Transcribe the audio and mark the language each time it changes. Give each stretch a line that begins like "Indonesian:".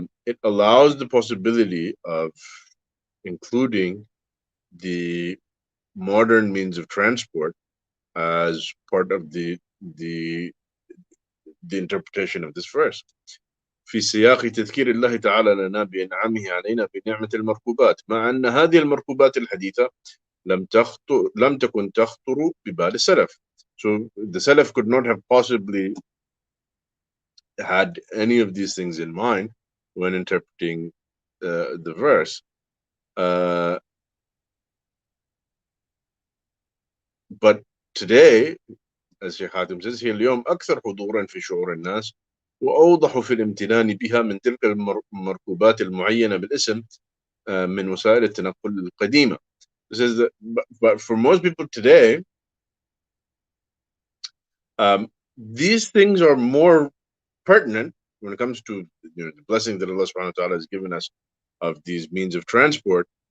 English: It allows the possibility of including the modern means of transport as part of the interpretation of this verse.
Arabic: في سياق تذكير الله تعالى لنا بإنعامه علينا بنعمة المركوبات، مع أن هذه المركوبات الحديثة لم تكن تخطر ببال السلف.
English: So the Salaf could not have possibly had any of these things in mind when interpreting the verse. But today, as Sheikh Hatim says,
Arabic: هي اليوم أكثر حضورا في شعور الناس وأوضح في الامتنان بها من تلك المركوبات المعينة بالاسم من وسائل التنقل القديمة.
English: It says that, but for most people today, these things are more pertinent when it comes to the blessing that Allah subhanahu wa ta'ala has given us of these means of transport.